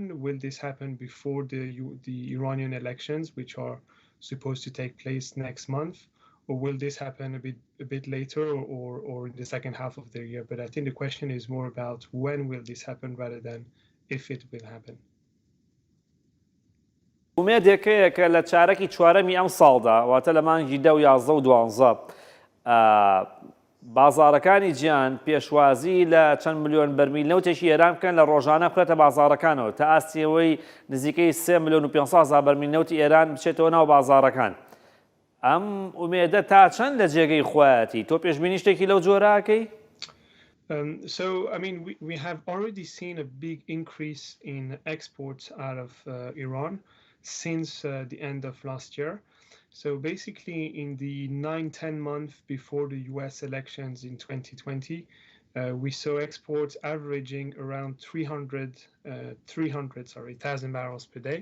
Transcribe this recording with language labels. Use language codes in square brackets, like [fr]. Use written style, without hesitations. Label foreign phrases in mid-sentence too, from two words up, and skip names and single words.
[en] Will this happen before the Iranian elections, which are supposed to take place next month? Or will this happen a bit later or in the second half of the year? But I think the question is more about when will this happen rather than if it will happen. [ckb] ئومێدێکەیە کە لە چارەکی چوارەمی ئەم ساڵدا واتە لە مانگی 10 و 11 و 12 بازارەکانی گیان پێشوازی لە چەند ملیۆن بەرمیل نەوتێکی ئێران بکەن لە ڕۆژانە بخرێتە بازارەکانەوە تا ئاستیەوەی نزیکەی 3 ملیۆن و 500 بەرمیل نەوتی ئێران بچێتەوە ناو بازارەکان. ئەم ئومێدە تا چەند لە جێگەی خۆیەتی تۆ پێشبینی شتێکی لەو جۆراکەی؟ [en] So, I mean, we have already seen a big increase in exports out of Iran since the end of last year. So basically, in the 9-10 months before the US elections in 2020, we saw exports averaging around 300,000 barrels per day.